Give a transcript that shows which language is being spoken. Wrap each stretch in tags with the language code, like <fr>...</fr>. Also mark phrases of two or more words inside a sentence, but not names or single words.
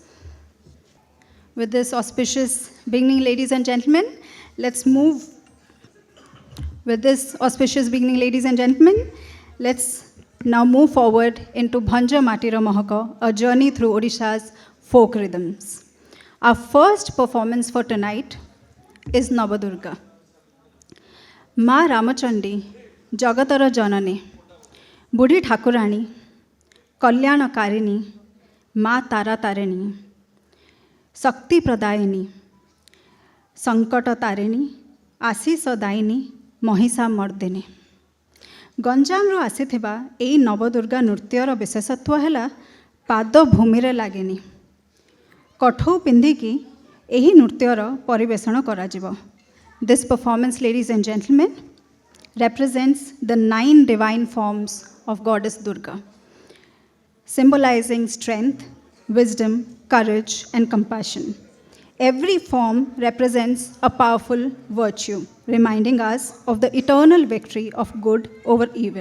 <en>With this auspicious beginning, ladies and gentlemen, let's move. With this auspicious beginning, ladies and gentlemen, let's now move forward into Bhanja Matira Mahaka, a journey through Odisha's folk rhythms. Our first performance for tonight is Navadurga. Ma Ramachandi, Jagatara Janani, Budi Thakurani, Kalyana Karini, Ma Tara Tarini, Sakti Pradayini, Sankata Tarini, Asisa Daini, Mohisa Mardini.</en> <or>ଗଞ୍ଜାମରୁ ଆସିଥିବା ଏଇ ନବଦୁର୍ଗା ନୃତ୍ୟର ବିଶେଷତ୍ୱ ହେଲା ପାଦ ଭୂମି ଲାଗେନି କଠଉ ପିନ୍ଧିକି ଏହି ନୃତ୍ୟର ପରିବେଷଣ କରାଯିବ.</or> <en>This performance, ladies and gentlemen, represents the 9 divine forms of Goddess Durga, symbolizing strength, wisdom, courage, and compassion. Every form represents a powerful virtue, reminding us of the eternal victory of good over evil.</en>